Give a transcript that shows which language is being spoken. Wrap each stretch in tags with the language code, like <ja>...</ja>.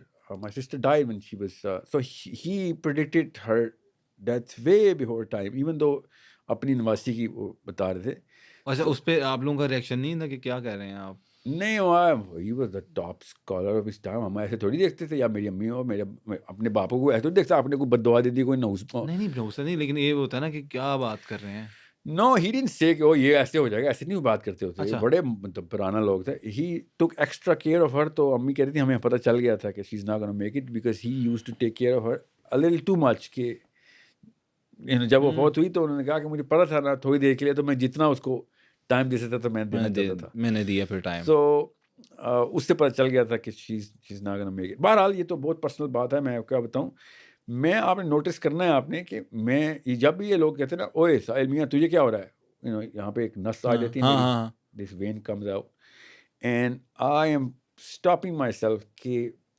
<en>My sister died when she was so he predicted her death way before time, even though</en> <ur>اپنی نواسی کی وہ بتا رہے تھے. اچھا اس پہ آپ لوگوں کا ریئیکشن نہیں تھا کہ کیا کہہ رہے ہیں آپ؟</ur> <en>نہیں, he was the top scholar of his time.</en> <ur>ہم ایسے تھوڑی دیکھتے تھے, یا میری امی ہو, میرے اپنے باپو کو ایسے دیکھتا, آپ نے کوئی بد دعا دے دی, کوئی نوز نہیں, لیکن یہ ہوتا ہے نا کہ کیا بات کر رہے ہیں.</ur> <en>No, he didn't say</en> <ur>کہ یہ ایسے ہو جائے گا, ایسے نہیں بات کرتے ہوتے, بڑے مطلب پرانا لوگ تھے.</ur> <en>He took extra care of her,</en> <ur>تو امی کہہ رہی تھی ہمیں پتہ چل گیا تھا کہ</ur> <en>she's not gonna make it, because he used to take care of her a little too much.</en> <ur>کہ جب وہ فوت ہوئی تو انہوں نے کہا کہ مجھے پتا تھا نا تھوڑی دیر کے لیے, تو میں جتنا اس کو ٹائم دے سکتا تھا میں دینا چاہتا تھا, میں نے دیا پھر ٹائم. سو اس سے پتہ چل گیا تھا کہ</ur> <en>she's not gonna make it.</en> <ur>بہرحال یہ تو بہت پرسنل بات ہے, میں کیا بتاؤں. میں آپ نے نوٹس کرنا ہے آپ نے کہ میں جب بھی یہ لوگ کہتے ہیں نا, اوے ساحل میاں تجھے کیا ہو رہا ہے, یہاں پہ ایک نس آ جاتی ہے,</ur> <en>this when comes out, and I am stopping myself</en> <ur>کہ</ur>